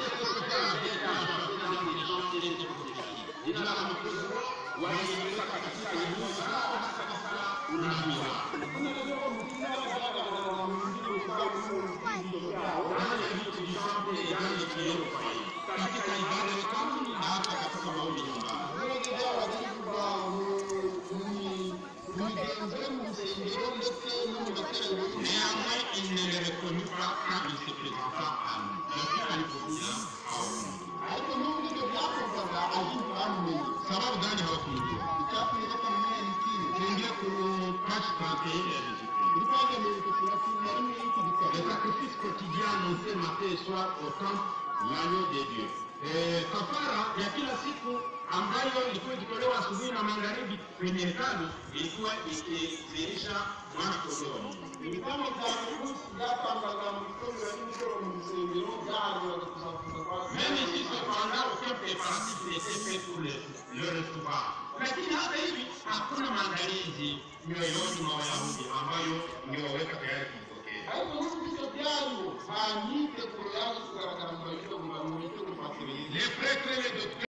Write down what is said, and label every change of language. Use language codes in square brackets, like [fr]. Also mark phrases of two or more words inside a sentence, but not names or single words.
[sw] waliweza katika Yerusa unaambiwa katika ibada ya kanuni na hata katika maombi nyumbani. [fr] Néanmoins, il ne les reconnut pas quand il se présenta à nous. [sw] Depuis alipokuja sababu gani hawakumjua? Tuingie kwenye page 31 ya Jésus-Christ. [fr] Les sacrifices quotidiens annoncés matin et soir au temple, l'agneau de Dieu. [sw] Kafara ya kila siku ambayo ilikuwa ikitolewa asubuhi na magharibi kwenye hekalu ilikuwa ikidhihirisha mwana kondoo wa Mungu. [fr] Même si cependant aucun préparatif n'était fait pour le recevoir. [sw] Lakini hata hivi hakuna maandalizi mioyoni mwa Wayahudi ambayo ingewaweka tayari kumpokea. [fr] Les prêtres et les docteurs